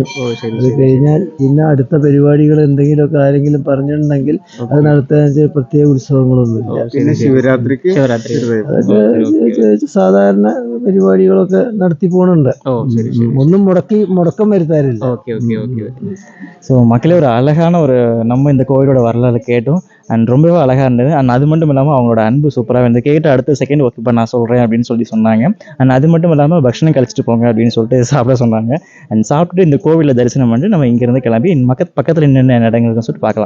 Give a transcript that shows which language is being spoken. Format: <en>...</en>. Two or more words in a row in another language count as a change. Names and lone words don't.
<ml>അത് കഴിഞ്ഞാൽ പിന്നെ അടുത്ത പരിപാടികൾ എന്തെങ്കിലുമൊക്കെ ആരെങ്കിലും പറഞ്ഞിട്ടുണ്ടെങ്കിൽ അത് നടത്താൻ പ്രത്യേക ഉത്സവങ്ങളൊന്നുമില്ല. അതൊക്കെ സാധാരണ പരിപാടികളൊക്കെ നടത്തി പോണുണ്ട്. ഒന്നും മുടക്കം വരുത്താറില്ല.</ml> <ta>ஸோ மக்களே ஒரு அழகான நம்ம இந்த கோவிலோட வரலாறு கேட்டோம். அண்ட் ரொம்பவே அழகாக இருந்தது. அண்ட் அது மட்டும் இல்லாமல் அவங்களோட அன்பு சூப்பராக இருந்தது. கேட்ட அடுத்த செகண்ட் ஓகே இப்போ நான் சொல்கிறேன் அப்படின்னு சொன்னாங்க. அண்ட் அது மட்டும் இல்லாமல் பக்ஷணம் கழிச்சிட்டு போங்க அப்படின்னு சொல்லிட்டு சாப்பிட சொன்னாங்க. அண்ட் சாப்பிட்டுட்டு இந்த கோவிலில் தரிசனம் பண்ணிட்டு நம்ம இங்கேருந்து கிளம்பி பக்கத்தில் என்னென்ன இடங்கள் இருக்குன்னு சொல்லிட்டு பார்க்கலாம்.</ta>